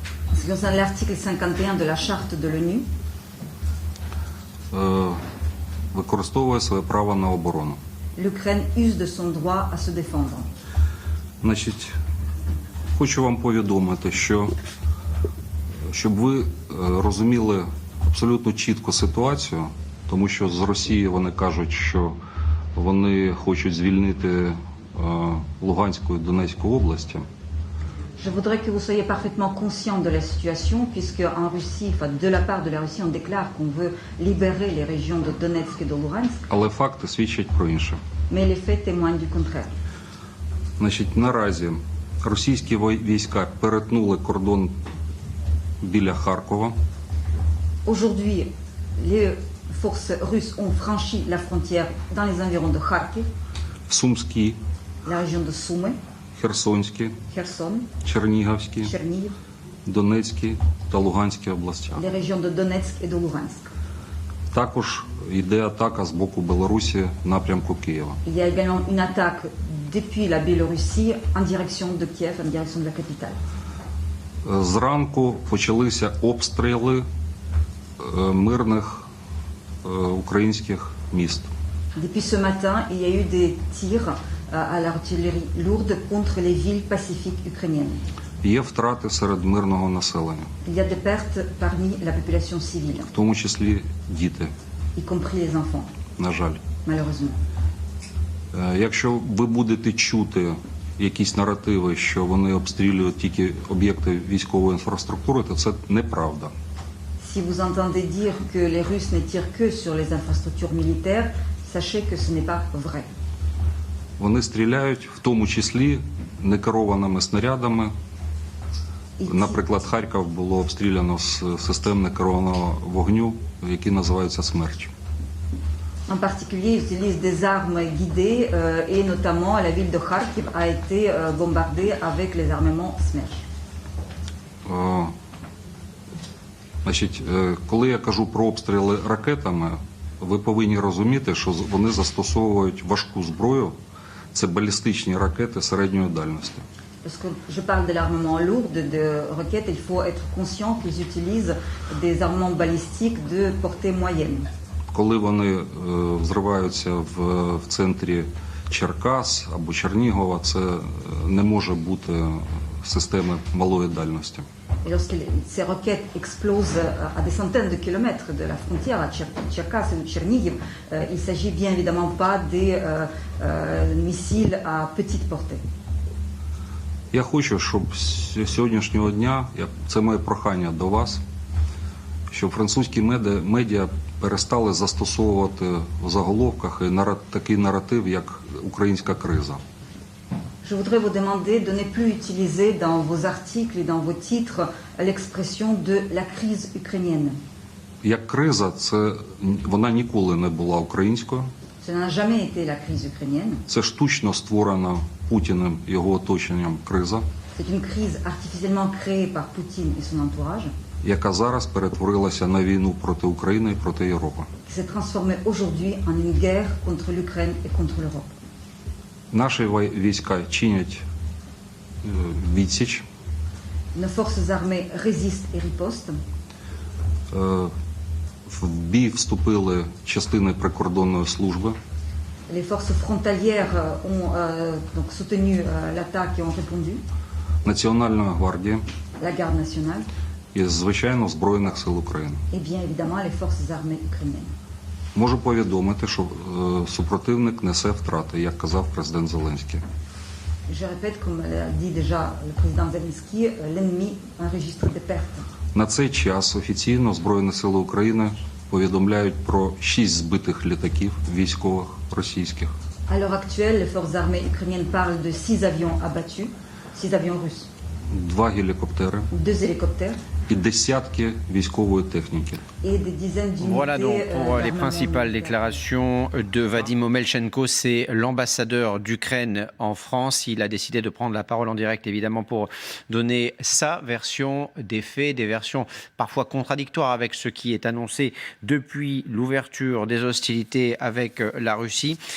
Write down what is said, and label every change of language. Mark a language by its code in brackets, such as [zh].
[fr] En ce qui concerne l'article 51 de la charte de l'ONU, [uk] використовує своє право на оборону. [fr] l'Ukraine use de son droit à se défendre. [uk] Значить, хочу вам повідомити, що щоб ви розуміли абсолютно чітко ситуацію, тому що з Росії вони кажуть, що вони хочуть звільнити Луганську і Донецьку області. [fr] Je voudrais que vous soyez parfaitement conscient de la situation, puisque en Russie, enfin de la part de la Russie, on déclare qu'on veut libérer les régions de Donetsk et de Luhansk, [uk] Але факти свідчать про інше. [fr] mais les faits témoignent du contraire. [uk] Значить, наразі російські війська перетнули кордон біля Харкова. [fr] Aujourd'hui, les forces russes ont franchi la frontière dans les environs de Kharkiv, [uk] В Сумській, [fr] la région de Sumy, [uk] Херсонській, [fr] Kherson, [uk] Чернігівській, [fr] Chernihiv, [uk] Донецькій та Луганській областях. [fr] les régions de Donetsk et de Luhansk. [uk] Також йде атака з боку Білорусі в напрямку Києва. [fr] Il y a également une attaque depuis la Biélorussie en direction de Kiev, en direction de la capitale. [uk] Зранку почалися обстріли мирних українських міст. [fr] Depuis ce matin, il y a eu des tirs à l'artillerie lourde contre les villes pacifiques ukrainiennes. [uk] Є втрати серед мирного населення, [fr] Il y a des pertes parmi la population civile, [uk] в тому числі діти, [fr] y compris les enfants, [uk] на жаль. [fr] malheureusement. [uk] Якщо ви будете чути якісь наративи, що вони обстрілюють тільки об'єкти військової інфраструктури, то це неправда. [fr] Si vous entendez dire que les Russes ne tirent que sur les infrastructures militaires, sachez que ce n'est pas vrai. [uk] Вони стріляють, в тому числі некерованими снарядами. Наприклад, Харків було обстріляно з систем некерованого вогню, які називаються «Смерч». [fr] En particulier, ils utilisent des armes guidées et notamment la ville de Kharkiv a été bombardée avec les armements Smerch. [uk] Значить, коли я кажу про обстріли ракетами, ви повинні розуміти, що вони застосовують важку зброю. Це балістичні ракети середньої дальності. [fr] Lorsque je parle de l'armement lourd, de roquettes, il faut être conscient qu'ils utilisent des armements balistiques de portée moyenne. [uk] Коли вони взриваються в центрі Черкас або Чернігова, це не може бути системи малої дальності. [fr] Et lorsque ces roquettes explosent à des centaines de kilomètres de la frontière, à Tcherkass ou Tchernihiv, il ne s'agit bien évidemment pas des missiles à petite portée. [uk] Я хочу, щоб з сьогоднішнього дня, це моє прохання до вас, щоб французькі медіа перестали застосовувати в заголовках такий наратив, як «українська криза». [fr] Je voudrais vous demander de ne plus utiliser dans vos articles et dans vos titres l'expression de la crise ukrainienne. [uk] Як криза, вона ніколи не була українською. [fr] Ce n'a jamais été la crise ukrainienne. [uk] Це штучно створена Путіним і його оточенням криза, [fr] C'est une crise artificiellement créée par Poutine et son entourage, [uk] яка зараз перетворилася на війну проти України і проти Європи. [fr] qui s'est transformée aujourd'hui en une guerre contre l'Ukraine et contre l'Europe. [uk] Наші війська чинять відсіч. [fr] Nos forces armées résistent et ripostent. [uk] В бій вступили частини прикордонної служби. [fr] Les forces frontalières ont donc soutenu l'attaque et ont répondu. [uk] Національна гвардія [fr] La garde nationale [uk] і, звичайно, Збройних сил України. [fr] et bien évidemment les forces armées ukrainiennes. [uk] Можу повідомити, що супротивник несе втрати, як казав президент Зеленський. [fr] Je répète, comme l'a dit déjà le président Zelensky, l'ennemi enregistre des pertes. [uk] На цей час офіційно Збройні сили України повідомляють про 6 збитих літаків військових російських. [fr] À l'heure actuelle, les forces armées ukrainiennes parlent de 6 avions abattus, 6 avions russes, [uk] 2 гелікоптери [fr] 2 hélicoptères [uk] і десятки військової техніки. [fr] et des dizaines d'unités. Voilà donc pour les d'armement principales militaire. déclarations de Vadim Omelchenko. C'est l'ambassadeur d'Ukraine en France. Il a décidé de prendre la parole en direct, évidemment, pour donner sa version des faits, des versions parfois contradictoires avec ce qui est annoncé depuis l'ouverture des hostilités avec la Russie.